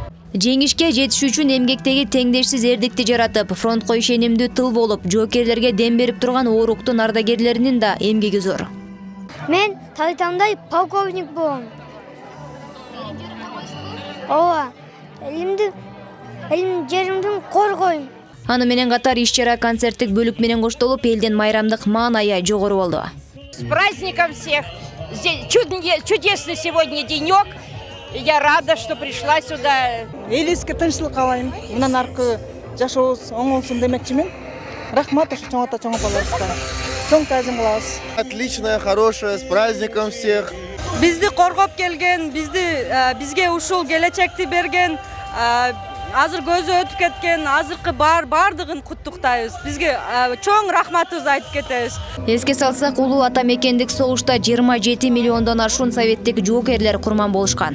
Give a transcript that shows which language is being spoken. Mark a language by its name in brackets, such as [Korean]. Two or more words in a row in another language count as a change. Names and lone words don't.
[Kyrgyz] Жеңишке жетиш үчүн эмгектеги теңдешсиз эрдикти жаратып, фронтко ишенимдүү тыл болуп, жоокерлерге дем берип турган ооруктун ардагерлеринин да эмгеги зор. Мен Тайтандай полковник болом. Ооба, элим жеримди коргойм. Аны менен катар иш-чара концерттик бөлүк менен коштолуп, элдин майрамдык маанайы жогору болду. [Russian] С праздником всех! Чудесный сегодня денек. Я рада, что пришла сюда. [Kyrgyz] Элибизге тынччылык каалайм. Мындан аркы жашообуз оң болсун демекчимин. Рахмат ошо чоң ата чоң апаларыбызга. Чоң таазим кылабыз. [Russian] Отличная, хорошая, с праздником всех. [Kyrgyz] Бизди коргоп келген, бизге ушул келечекти берген, азыр көзү өтүп кеткен, азыркы бардыгын куттуктайбыз. Бизге чоң рахматыбызды айтып кетебиз. Эске салсак, улуу ата мекендик согушта 27 миллиондон ашуун советтик жоокерлер курман болушкан.